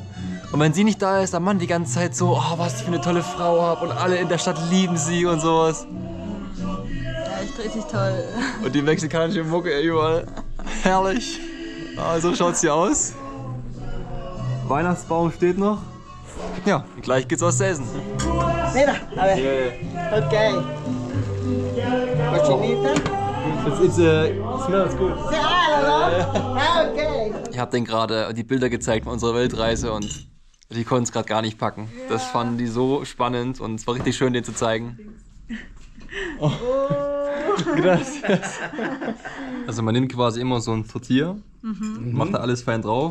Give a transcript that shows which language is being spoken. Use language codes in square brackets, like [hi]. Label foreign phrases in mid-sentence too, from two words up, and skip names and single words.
[de] Und wenn sie nicht da ist, der Mann die ganze Zeit so, oh, was ich für eine tolle Frau habe und alle in der Stadt lieben sie und sowas. Ja, echt richtig toll. Und die mexikanische Mucke überall. Herrlich. So schaut's hier aus. Weihnachtsbaum steht noch. Ja, gleich geht's was zu essen. [es] Mira, a ver. Okay. Cochinita. [en] It smells good. Okay. [de] Ich habe denen gerade die Bilder gezeigt von unserer Weltreise und die konnten es gerade gar nicht packen. Ja. Das fanden die so spannend und es war richtig schön, denen zu zeigen. [es] Oh. Gracias. [de] Also man nimmt quasi immer so ein Tortilla, macht da alles fein drauf.